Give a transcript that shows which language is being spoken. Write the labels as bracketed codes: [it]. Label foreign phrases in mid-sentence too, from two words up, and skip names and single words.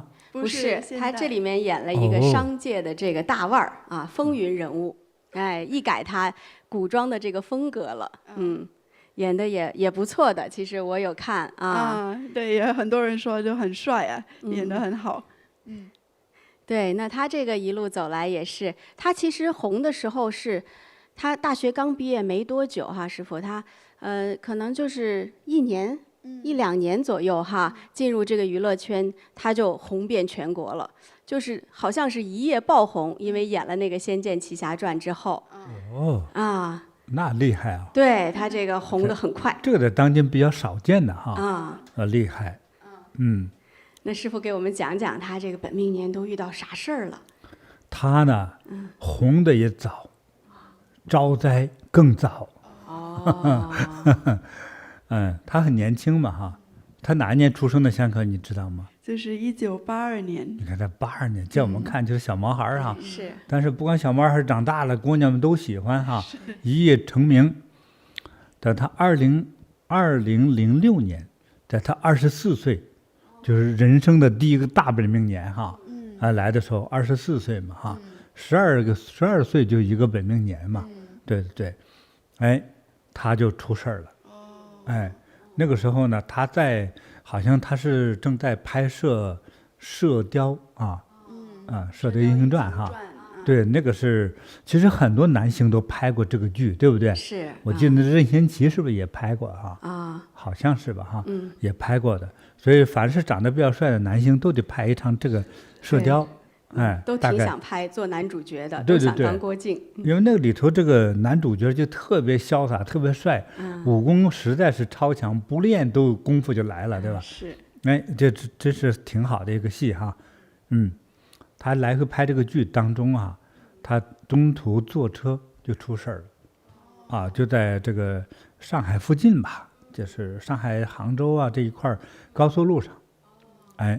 [zh] 不是，他這裡面演了一個商界的這個大腕兒風雲人物，一改他古裝的這個風格了，演的也不錯的，其實我有看對，也很多人說就很帥演得很好，對，那他這個一路走來也是，他其實紅的時候是，他大學剛畢業沒多久哈，師父他可能就是1兩年左右哈，進入這個娛樂圈，他就紅遍全國了，就是好像是一夜爆紅，因為演了那個《仙劍奇俠傳》之後。那厲害啊！對，他這個紅得很快，這個在當今比較少見的哈。厲害。那師父給我們講講他這個本命年都遇到啥事兒了？他呢，紅的也早，招災更早。他很年輕嘛哈，他哪一年出生的香客你知道嗎？就是1982年。你看他82年，在我們看就是小毛孩哈。是。但是不管小毛孩長大了，姑娘們都喜歡哈，一夜成名。在他2006年，在他24歲，就是人生的第一個大本命年哈。來的時候24歲嘛哈，12歲就一個本命年嘛。對對對，哎，他就出事了。哎，那個時候呢，好像他是正在拍攝《射雕》《射雕英雄傳》哈。對，那個是，其實很多男星都拍過這個劇，對不對？是。我記得任賢齊是不是也拍過哈？好像是吧哈。也拍過的，所以凡是長得比較帥的男星都得拍一場這個《射雕》。哎，都挺想拍做男主角的，对对对，都想當郭靖。因為那個裡頭這個男主角就特別瀟灑，特別帥，武功實在是超強，不練都功夫就來了，對吧？是。哎，這是挺好的一個戲哈。他來回拍這個劇當中啊，他中途坐車就出事了，就在這個上海附近吧，就是上海杭州啊這一塊高速路上，哎。